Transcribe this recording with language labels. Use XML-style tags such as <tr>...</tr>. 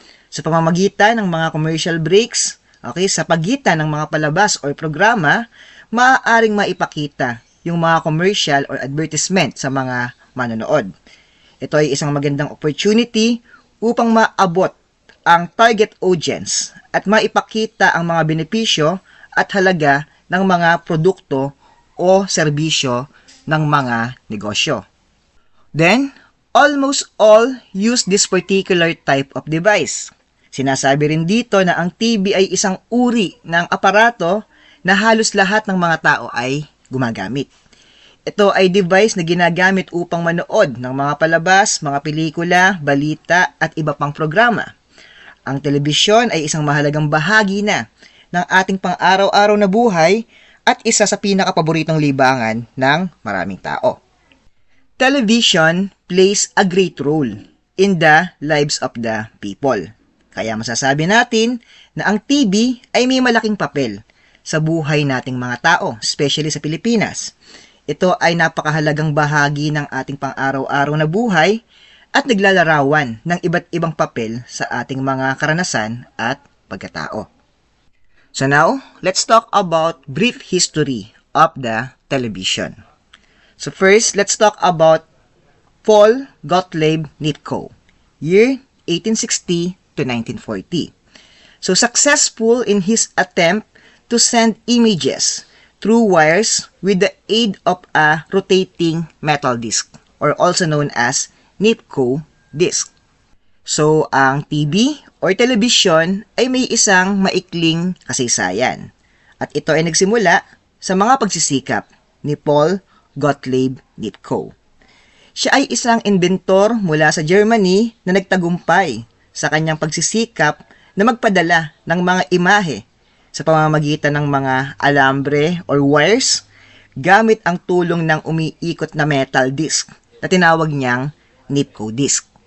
<tl>Sa pamamagitan ng mga commercial breaks, sa pagitan ng mga palabas o programa, maaaring maipakita yung mga commercial or advertisement sa mga manonood. Ito ay isang magandang opportunity upang maabot ang target audience at maipakita ang mga benepisyo at halaga ng mga produkto o serbisyo ng mga negosyo.</tl> <en>Then, almost all use this particular type of device.</en> <tl>Sinasabi rin dito na ang TV ay isang uri ng aparato na halos lahat ng mga tao ay gumagamit. Ito ay device na ginagamit upang manood ng mga palabas, mga pelikula, balita at iba pang programa. Ang telebisyon ay isang mahalagang bahagi na ng ating pang-araw-araw na buhay at isa sa pinakapaboritong libangan ng maraming tao.</tl> <en>Television plays a great role in the lives of the people.</en> <tl>Kaya masasabi natin na ang TV ay may malaking papel sa buhay nating mga tao, especially sa Pilipinas. Ito ay napakahalagang bahagi ng ating pang-araw-araw na buhay at naglalarawan ng iba't ibang papel sa ating mga karanasan at pagkatao.</tl> <en>So now, let's talk about brief history of the television. So first, let's talk about Paul Gottlieb Nitko, year 1860 to 1940. So successful in his attempt to send images through wires with the aid of a rotating metal disc, or also known as Nitko disc.</en> <tl>So, ang TV or television ay may isang maikling kasaysayan. At ito ay nagsimula sa mga pagsisikap ni Paul Gottlieb Nitko. Siya ay isang inventor mula sa Germany na nagtagumpay sa kanyang pagsisikap na magpadala ng mga imahe sa pamamagitan ng mga alambre or wires gamit ang tulong ng umiikot na metal disc na tinawag niyang Nitko disc.</tl>